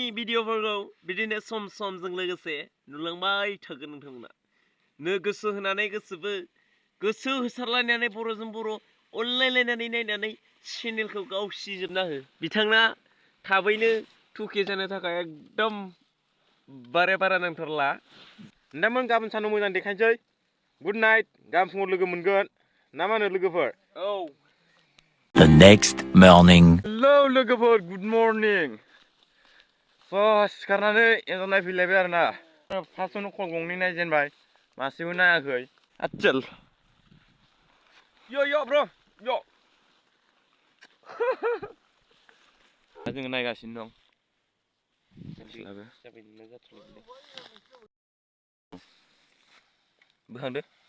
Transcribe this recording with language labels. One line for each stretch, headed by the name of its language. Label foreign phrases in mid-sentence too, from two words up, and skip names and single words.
Bodo: भिडिअफोरखौ बिदिनो सम सम जों लोगोसे नुलांबाय थागोन नोंथांमोना नो गोसो होनानै गोसो होसारलायनानै बर'जों बर' अनलायलायनानै नायनानै चेनेलखौ गावसिजोबना हो बिथांना थाबैनो 2K जानो थाखाय एकदम बारा नांथारला नोंथांमोन गाबोन सानाव मोजां देखायनोसै
English: good night
Bodo: गाबोन फुङाव लोगो मोनगोन ना मा होनो लोगोफोर औ
English: The next morning.
Bodo: हेलौ लोगोफोर
English: good morning
Bodo: सिखारनानै एन्जर नायफैलायबाय आरोना फार्स्टआवनो कल गंनै नायजेनबाय मासेबो नायाखै आच्चल यो ब्र' यो जोङो नायगासिनो दं बोखांदो